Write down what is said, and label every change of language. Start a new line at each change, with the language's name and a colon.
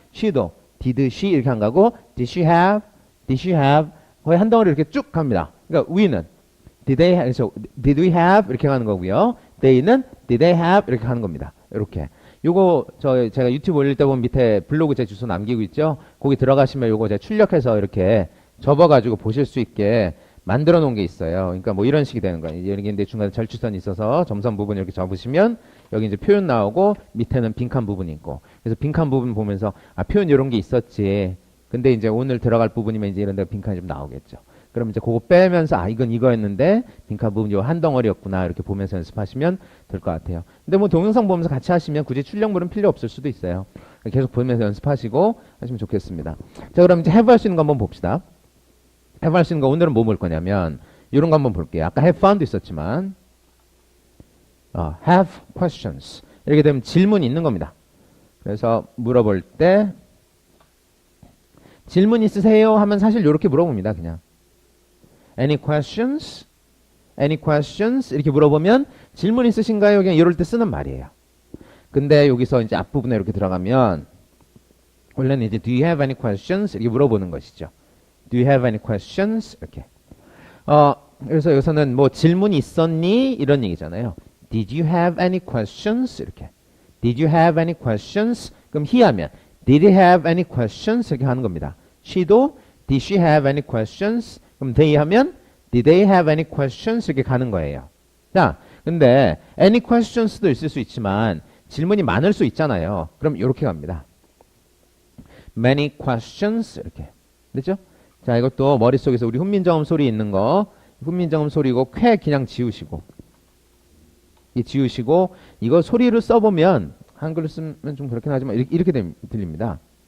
Korean: she도 did she 이렇게 안 가고
English: did she have did she have
Korean: 거의 한 덩어리 이렇게 쭉 갑니다. 그러니까 we는
English: did they have,
Korean: 그래서
English: did we have
Korean: 이렇게 가는 거고요. they는
English: did they have
Korean: 이렇게 가는 겁니다. 이렇게. 요거 제가 유튜브 올릴 때 보면 밑에 블로그 제 주소 남기고 있죠. 거기 들어가시면 요거 제가 출력해서 이렇게 접어가지고 보실 수 있게 만들어 놓은 게 있어요. 그러니까 뭐 이런 식이 되는 거예요. 여기 근데 중간에 절취선이 있어서 점선 부분 이렇게 접으시면 여기 이제 표현 나오고 밑에는 빈칸 부분이 있고. 그래서 빈칸 부분 보면서 아 표현 이런 게 있었지. 근데 이제 오늘 들어갈 부분이면 이제 이런 데 빈칸이 좀 나오겠죠. 그럼 이제 그거 빼면서 아 이건 이거였는데 빈칸 부분 요 한 덩어리였구나 이렇게 보면서 연습하시면 될 것 같아요. 근데 뭐 동영상 보면서 같이 하시면 굳이 출력물은 필요 없을 수도 있어요. 계속 보면서 연습하시고 하시면 좋겠습니다. 자 그럼 이제 have 할 수 있는 거 한번 봅시다. have 할 수 있는 거 오늘은 뭐 볼 거냐면 이런 거 한번 볼게요. 아까
English: have found
Korean: 있었지만
English: have questions
Korean: 이렇게 되면 질문이 있는 겁니다. 그래서 물어볼 때 질문 있으세요? 하면 사실 이렇게 물어봅니다.
English: 그냥 Any questions? Any questions?
Korean: 이렇게 물어보면 질문 있으신가요? 그냥 이럴 때 쓰는 말이에요. 근데 여기서 이제 앞부분에 이렇게 들어가면 원래는 이제
English: Do you have any questions?
Korean: 이렇게 물어보는 것이죠.
English: Do you have any questions?
Korean: 이렇게. 그래서 여기서는 뭐 질문이 있었니? 이런 얘기잖아요.
English: Did you have any questions?
Korean: 이렇게.
English: Did you have any questions?
Korean: 그럼 he 하면
English: Did he have any questions?
Korean: 이렇게 하는 겁니다. she도
English: Did she have any questions?
Korean: 그럼 they 하면
English: Did they have any questions?
Korean: 이렇게 가는 거예요. 자, 근데 any questions도 있을 수 있지만 질문이 많을 수 있잖아요. 그럼 이렇게 갑니다.
English: Many questions
Korean: 이렇게. 됐죠? 자, 이것도 머릿속에서 우리 훈민정음 소리 있는 거 훈민정음 소리고 쾌 그냥 지우시고 이 지우시고 이거 소리를 써보면 한글로 쓰면 좀 그렇긴 하지만 이렇게 들립니다.